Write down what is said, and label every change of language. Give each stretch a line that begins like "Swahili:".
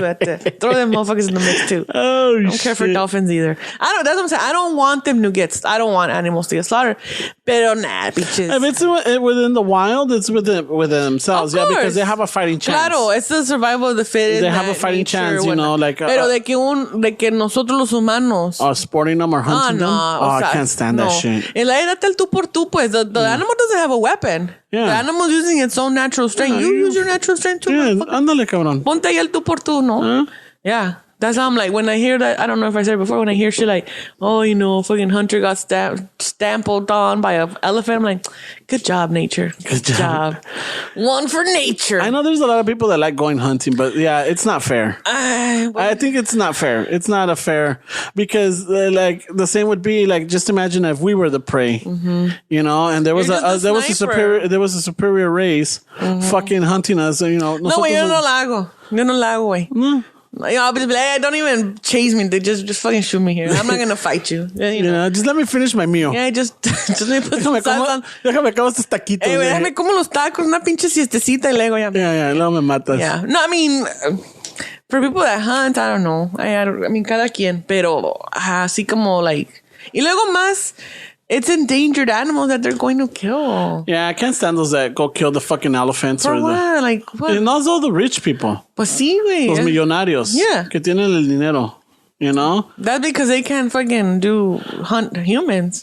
English: Throw them motherfuckers in the mix too. Oh, I don't care for dolphins either. That's what I'm saying. I don't want them to I don't want animals to get slaughtered. Pero nah, bitches. If it's within the wild, it's within themselves. Yeah, because they have a fighting chance. Claro, it's the survival of the fittest. They have a fighting chance, like.
Spanish: Pero de que nosotros los humanos.
English: Sporting them or hunting them. I can't stand that shit.
Spanish: En la edad del tú por tú, pues
English: the animal doesn't have a weapon. Yeah. The animal's using its own natural strength. You use your natural strength too.
Spanish: Yeah, ándale, cabrón. Ponte ahí el tú por tú, ¿no? Yeah.
English: That's how I'm like, when I hear that, I don't know if I said it before, when I hear shit like, fucking hunter got stampled on by an elephant, I'm like, good job, nature. Good job. One for nature. I know there's a lot of people that like going hunting, but yeah, it's not fair. I think it's not fair. It's not a fair, because like the same would be like, just imagine if we were the prey, and there was a superior race fucking hunting us,
Spanish: No, güey, yo no la hago, güey.
English: I'll be like, don't even chase me. They just fucking shoot me here. I'm not gonna fight you. Just let me finish my meal. Yeah, just let me put some salsa on.
Spanish: Déjame como estos taquitos. Déjame como los tacos, una pinche siestecita y luego ya. Yeah, luego me matas.
English: Yeah. No, I mean, for people that hunt, I don't know.
Spanish: I mean, cada quien, pero así como like. Y luego más,
English: it's endangered animals that they're going to kill. Yeah, I can't stand those that go kill the fucking elephants. For what? Like, what? And also the rich people.
Spanish: Pues sí, güey. Los millonarios.
English: Yeah.
Spanish: Que tienen el dinero.
English: That's because they can't fucking hunt humans.